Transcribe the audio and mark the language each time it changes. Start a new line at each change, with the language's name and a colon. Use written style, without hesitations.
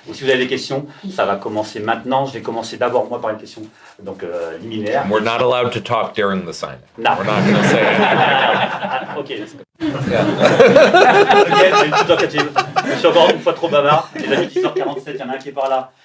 French: Et si vous avez des questions, ça va commencer maintenant. Je vais commencer d'abord, moi, par une question liminaire.
English: We're not allowed to talk during the signing. No. We're not going to say anything. Ok, let's go.
French: Ok, c'est une petite locative. Je suis encore une fois trop bavard. Les amis, 10h47, il y en a un qui est par là.